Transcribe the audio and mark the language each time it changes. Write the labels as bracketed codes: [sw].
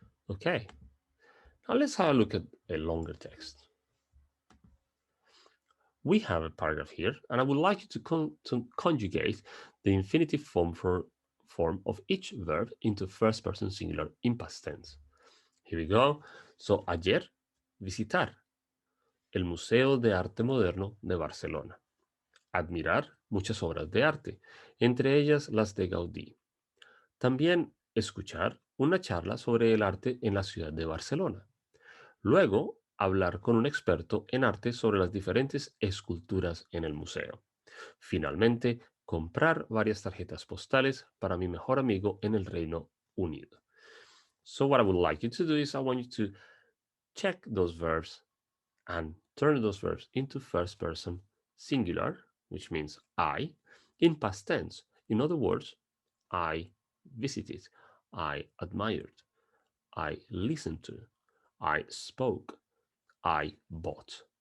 [en] Okay. Now let's have a look at a longer text. We have a paragraph here, and I would like you to conjugate the infinitive form of each verb into first person singular in past tense. Here we go. [es] So, ayer, visitar el Museo de Arte Moderno de Barcelona. Admirar muchas obras de arte, entre ellas las de Gaudí. También escuchar una charla sobre el arte en la ciudad de Barcelona. Luego, hablar con un experto en arte sobre las diferentes esculturas en el museo. Finalmente, comprar varias tarjetas postales para mi mejor amigo en el Reino Unido. [en] So what I would like you to do is I want you to check those verbs and turn those verbs into first person singular, which means I, in past tense. In other words, I visited, I admired, I listened to, I spoke, I bought.